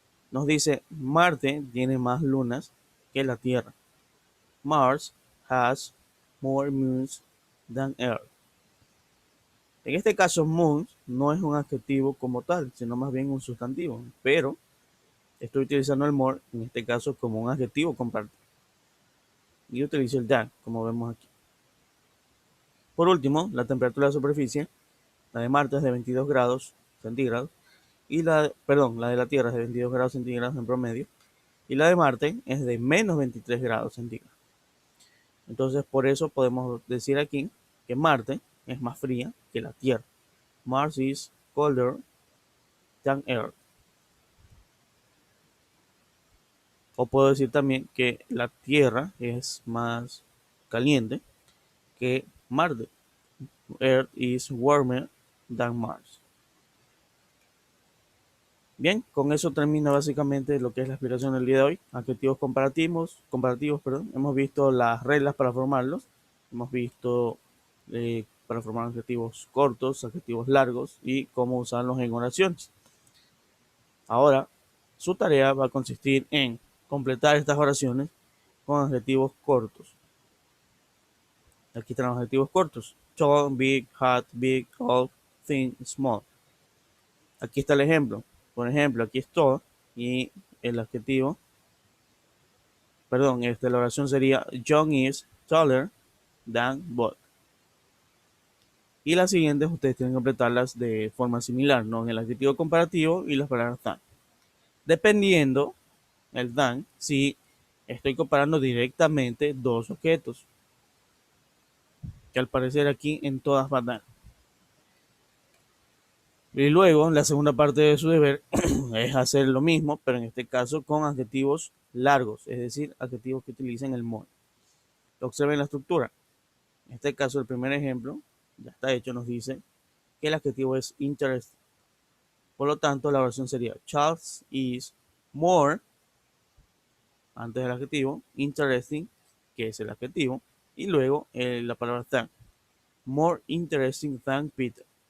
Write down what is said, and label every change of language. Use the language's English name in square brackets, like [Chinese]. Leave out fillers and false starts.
[Spanish] Nos dice, Marte tiene más lunas que la Tierra. [English] Mars has more moons than Earth. [Spanish] En este caso, moons no es un adjetivo como tal, sino más bien un sustantivo, pero estoy utilizando el more en este caso como un adjetivo comparativo. Y utilizo el than, como vemos aquí. Por último, la temperatura de la superficie, la de Marte es de 22 grados centígrados, y la de la Tierra es de 22 grados centígrados en promedio, y la de Marte es de menos 23 grados centígrados. Entonces, por eso podemos decir aquí que Marte es más fría que la Tierra. [English] Mars is colder than Earth. [Spanish] O puedo decir también que la Tierra es más caliente que Marte. [English] Earth is warmer than Mars. [Spanish] Bien, con eso termina básicamente lo que es la explicación del día de hoy. Adjetivos comparativos, perdón. Hemos visto las reglas para formarlos. Hemos visto para formar adjetivos cortos, adjetivos largos y cómo usarlos en oraciones. Ahora, su tarea va a consistir en completar estas oraciones con adjetivos cortos. Aquí están los adjetivos cortos. [English] Tall, big, hot, big, old, thin, small. [Spanish] Aquí está el ejemplo. Por ejemplo, aquí es tall y el adjetivo, perdón, la oración sería [English] John is taller than Bob. [Spanish] Y las siguientes ustedes tienen que completarlas de forma similar, ¿no? En el adjetivo comparativo y las palabras than. Dependiendo el than, si estoy comparando directamente dos objetos, que al parecer aquí en todas van a dar. Y luego, la segunda parte de su deber es hacer lo mismo, pero en este caso con adjetivos largos, es decir, adjetivos que utilicen el more. Observen la estructura. En este caso, el primer ejemplo, ya está hecho, nos dice que el adjetivo es interesting. Por lo tanto, la oración sería [English] Charles is more, [Spanish] antes del adjetivo, interesting, que es el adjetivo, y luego la palabra than. [English] More interesting than Peter.